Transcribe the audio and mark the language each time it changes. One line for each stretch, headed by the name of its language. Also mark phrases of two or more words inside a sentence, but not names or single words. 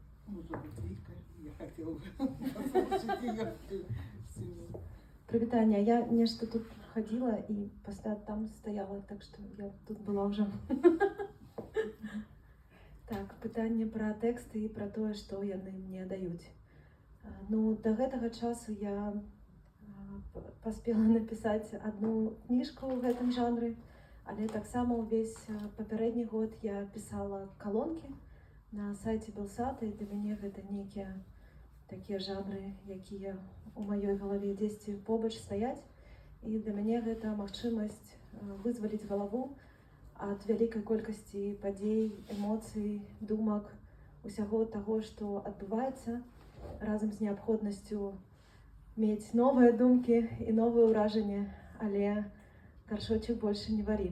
Belarusian: Прывітанне, я нешта тут ходила і пасля там стаяла, так што я тут была ўжо. Так, пытанне пра тэксты і пра тое, што яны мне даюць.
Russian: Ну,
Belarusian: да гэтага часу
Russian: я поспела написать одну книжку в этом жанре,
Belarusian: але так само увесь папярэдні год я
Russian: писала колонки
Belarusian: на сайце Белсата, і для мяне гэта нейкія такія жанры, якія у маёй галаве дзесьці побач стаяць. І для мяне гэта магчымасць вызваліць галаву ад вялікай колькасці падзей, эмоцый, думак, усяго таго, што адбываецца, разам з неабходнасцю мець новыя думкі і новыя ўражанні, але гаршочак больше не варі.